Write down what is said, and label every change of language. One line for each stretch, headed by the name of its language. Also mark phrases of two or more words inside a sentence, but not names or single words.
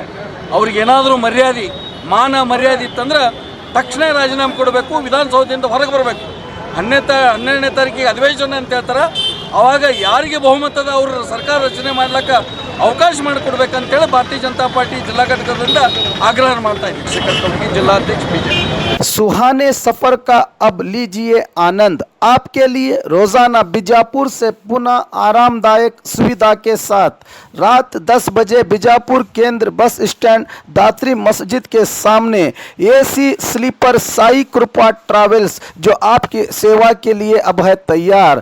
Kannada: ಅವ್ರಿಗೇನಾದರೂ ಮರ್ಯಾದೆ ಮಾನ ಮರ್ಯಾದೆ ಇತ್ತಂದ್ರೆ ತಕ್ಷಣ ರಾಜೀನಾಮೆ ಕೊಡಬೇಕು, ವಿಧಾನಸೌಧದಿಂದ ಹೊರಗೆ ಬರಬೇಕು. 12ನೇ ತಾರೀಕಿಗೆ ಅಧಿವೇಶನ ಅಂತ ಹೇಳ್ತಾರೆ. ಆವಾಗ ಯಾರಿಗೆ ಬಹುಮತದ ಅವರು ಸರ್ಕಾರ ರಚನೆ ಮಾಡ್ಲಿಕ್ಕೆ ಅವಕಾಶ ಮಾಡಿಕೊಡ್ಬೇಕಂತೇಳಿ ಭಾರತೀಯ ಜನತಾ ಪಾರ್ಟಿ ಜಿಲ್ಲಾ ಘಟಕದಿಂದ ಆಗ್ರಹ ಮಾಡ್ತಾ ಇದ್ದೀವಿ.
Hindi: जिलाध्यक्ष BJP। सुहाने सफर का अब लीजिए आनंद। आपके लिए रोजाना बीजापुर से पुनः आरामदायक सुविधा के साथ रात 10 बजे बीजापुर केंद्र बस स्टैंड दात्री मस्जिद के सामने AC स्लीपर साई कृपा ट्रैवल्स जो आपकी सेवा के लिए अब है तैयार।